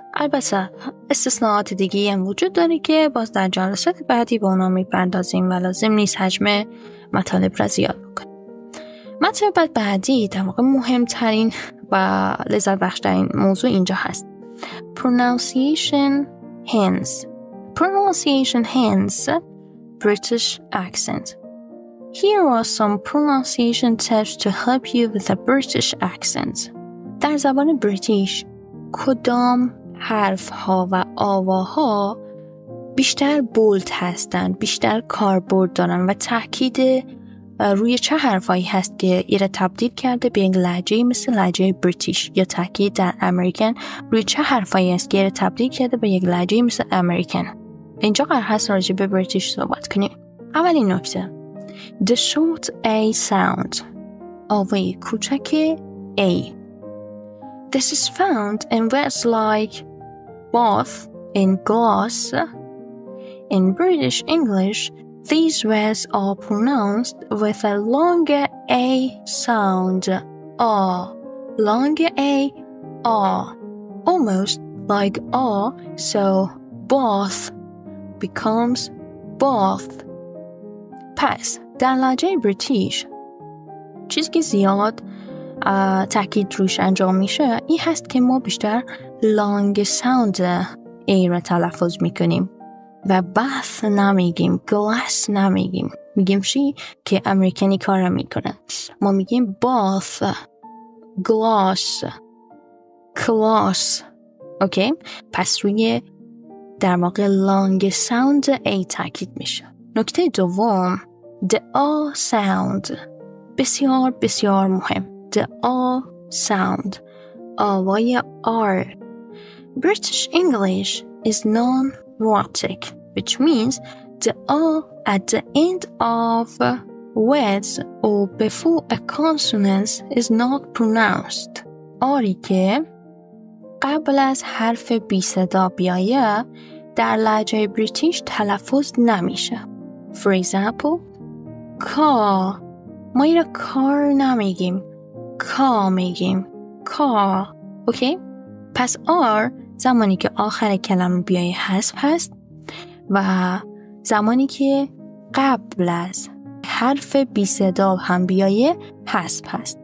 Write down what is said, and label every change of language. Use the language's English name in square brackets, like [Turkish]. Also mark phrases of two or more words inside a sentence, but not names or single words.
[Persian] البته استثناءات دیگه هم وجود داره که باز در جلسات بعدی با اونا میپردازیم و لازم نیست حجم مطالب را زیاد بکنیم. مطلب بعدی در واقع مهمترین و لذت بخشترین موضوع اینجا هست. [English] pronunciation hence British accent. Here are some pronunciation tips to help you with a British accent. [Persian] در زبان بریتیش کدام حرف ها و آواها بیشتر بولد هستند، بیشتر کاربرد دارن و تاکید روی چه حرفایی هست که ایره تبدیل کرده به یک لهجه مثل لهجه بریتیش، یا تاکید در امریکن روی چه حرفایی هست که ایره تبدیل کرده به یک لهجه مثل امریکن. اینجا قرار هست راجع به بریتیش صحبت کنیم. اولین نکته، [English] the short A sound، [Persian] آوای کوچک A. [English] This is found in words like bath and glass. In British English, these words are pronounced with a longer A sound, longer A, almost like R, so bath becomes bath. [Persian] پس در لهجه بریتیش چیزی که زیاد تاکید روش انجام میشه این هست که ما بیشتر [English] long sound [Persian] ای را تلفظ میکنیم و bath نمیگیم، glass نمیگیم. میگیم چی که امریکنی کار میکنه، ما میگیم bath، glass. اوکی؟ پس روی در واقع [English] long sound [Persian] ای تاکید میشه. نکته دوم، [English] the R sound، [Persian] بسیار بسیار مهم. [English] the R sound، [Persian] آوای R. [English] British English is non-rhotic, which means the R at the end of words or before a consonant is not pronounced. [Persian] آری که قبل از حرف بی صدا بیایه در لهجه بریتیش تلفظ نمیشه. [English] For example, car، [Persian] ما ایره کار نمیگیم، کا میگیم. car. اوکی؟ پس R زمانی که آخر کلمه بیایه حذف هست و زمانی که قبل از حرف بی صدا هم بیایه حذف هست.